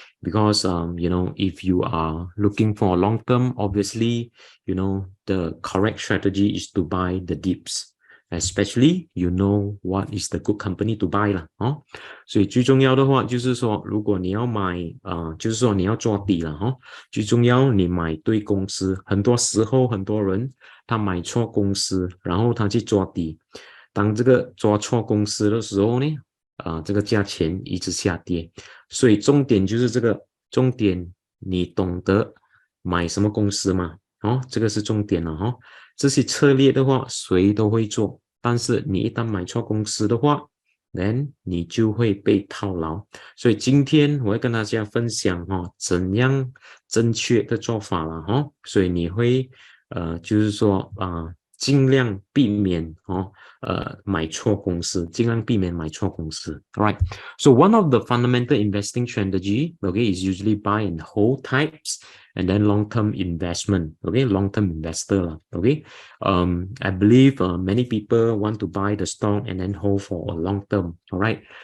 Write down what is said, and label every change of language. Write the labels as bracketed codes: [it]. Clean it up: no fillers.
[en] Because if you are looking for long term, obviously, the correct strategy is to buy the dips, especially what is the good company to buy [zh] 啦，所以最重要的话就是说，如果你要买就是说你要做底了，最重要你买对公司。很多时候很多人他买错公司，然后他去抓底，当这个抓错公司的时候呢，这个价钱一直下跌。所以重点就是这个重点，你懂得买什么公司嘛？这个是重点了这些策略的话，谁都会做，但是你一旦买错公司的话， then 你就会被套牢。所以今天我会跟大家分享怎样正确的做法了所以你会就是说尽量避免买错公司，尽量避免买错公司。 [en] All right. So one of the fundamental investing strategy, okay, is usually buy and hold types, and then long-term investment. Okay, long-term investor. Okay. I believe many people want to buy the stock and then hold for a long term. All right.